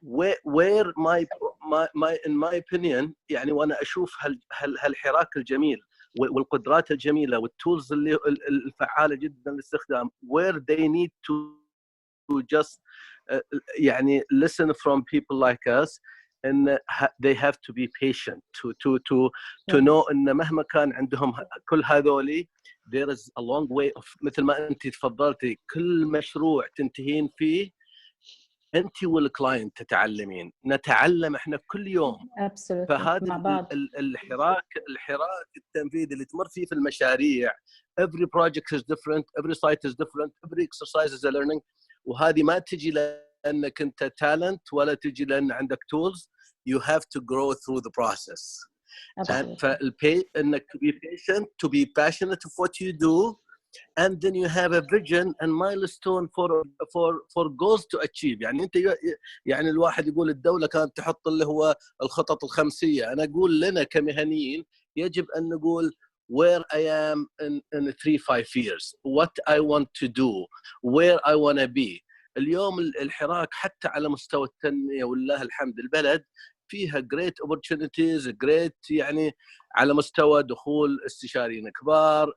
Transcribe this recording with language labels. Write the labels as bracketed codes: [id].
[en] where my in my opinion [ar] يعني وانا اشوف هالحراك الجميل والقدرات الجميله والتولز اللي الفعاله جدا للاستخدام [en] where they need to just يعني listen from people like us and they have to be patient to know [ar] ان مهما كان عندهم كل هذولي [en] there is a long way of [ar] مثل ما انت تفضلتي كل مشروع تنتهين فيه انت والكلاينت تتعلمين، نتعلم احنا كل يوم. فهذا الحراك التنفيذي اللي تمر فيه في المشاريع [en] every project is different, every site is different, every exercise is a learning. [ar] وهذه ما تجي لانك انت talent ولا تجي لان عندك tools. [en] You have to grow through the process. [ar] انك [en] to be patient, to be passionate of what you do, and then you have a vision and milestone for goals to achieve. [ar] يعني انت يعني الواحد يقول الدولة كانت تحط اللي هو الخطط الخمسية، انا اقول لنا كمهنيين يجب ان نقول [en] where I am in 3-5 years, what I want to do, where I want to be. [ar] اليوم الحراك حتى على مستوى التنمية والله الحمد البلد فيها [en] great opportunities, great [ar] يعني على مستوى دخول استشاريين كبار.